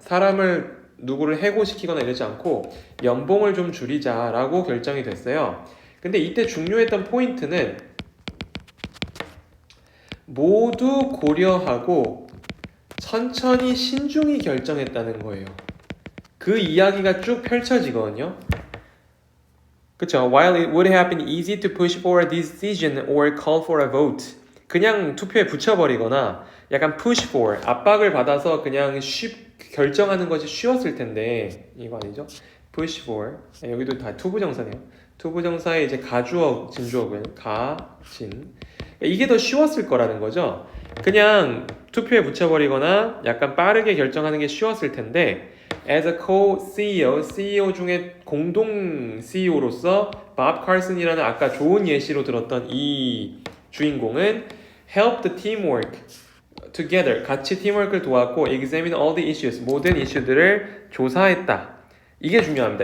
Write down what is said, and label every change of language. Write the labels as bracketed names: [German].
[Korean] 사람을 누구를 해고시키거나 이러지 않고 연봉을 좀 줄이자라고 결정이 됐어요. 근데 이때 중요했던 포인트는 모두 고려하고 천천히 신중히 결정했다는 거예요. 그 이야기가 쭉 펼쳐지거든요. 그쵸? [English] While it would have been easy to push for a decision or call for a vote. [Korean] 그냥 투표에 붙여버리거나 약간 push for, 압박을 받아서 그냥 결정하는 것이 쉬웠을 텐데 이거 아니죠? [English] push for. [Korean] 여기도 다 투부정사네요. 투부정사의 이제 가주어, 진주어고요. 진. 이게 더 쉬웠을 거라는 거죠. 그냥 투표에 붙여버리거나 약간 빠르게 결정하는 게 쉬웠을 텐데 [English] as a co-CEO, [Korean] CEO 중에 공동 CEO로서 밥 칼슨이라는 아까 좋은 예시로 들었던 이 주인공은 [English] help the teamwork together, [Korean] 같이 팀워크를 도왔고 [English] examine all the issues, [Korean] 모든 이슈들을 조사했다. 이게 중요합니다.